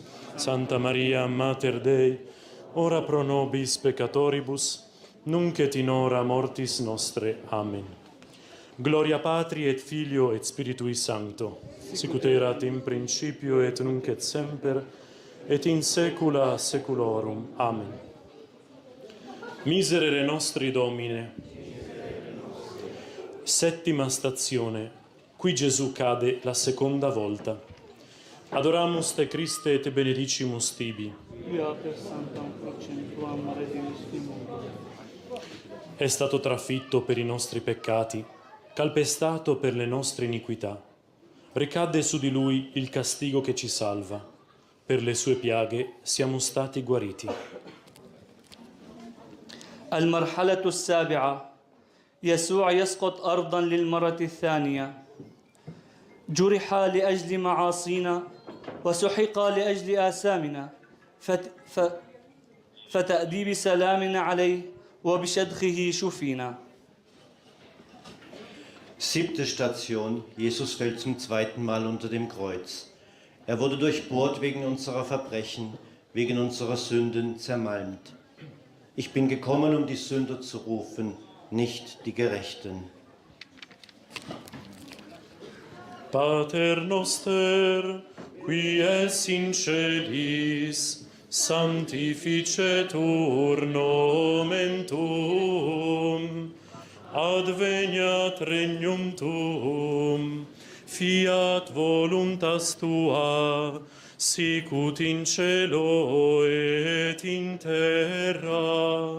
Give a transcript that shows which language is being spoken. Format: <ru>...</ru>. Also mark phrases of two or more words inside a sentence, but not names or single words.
<la>Santa Maria, Mater Dei, ora pro nobis peccatoribus, nunc et in hora mortis nostre. Amen. Gloria Patri et Filio et Spiritui Sancto, sicut erat in principio et nunc et semper, et in saecula saeculorum. Amen. Miserere nostri Domine.</la> <it>Settima stazione. Qui Gesù cade la seconda volta.</it> <la>Adoramus te Christe et benedicimus tibi.</la> <it>È stato trafitto per i nostri peccati, calpestato per le nostre iniquità. Ricadde su di lui il castigo che ci salva. Per le sue piaghe siamo stati guariti.</it> <ar>المرحلة السابعة يسوع يسقط أرضا للمرة الثانية. جرح لأجل معاصينا وسحق لأجل آثامنا فتأديب سلام عليه وبشدخه شفينا.</ar> <de>Siebte Station. Jesus fällt zum zweiten Mal unter dem Kreuz. Er wurde durchbohrt wegen unserer Verbrechen, wegen unserer Sünden zermalmt. Ich bin gekommen, um die Sünder zu rufen, nicht die Gerechten.</de> <la>Pater noster, qui es in celis, sanctificetur nomen tuum, adveniat regnum tuum, fiat voluntas tua, sicut in cielo et in terra.</la>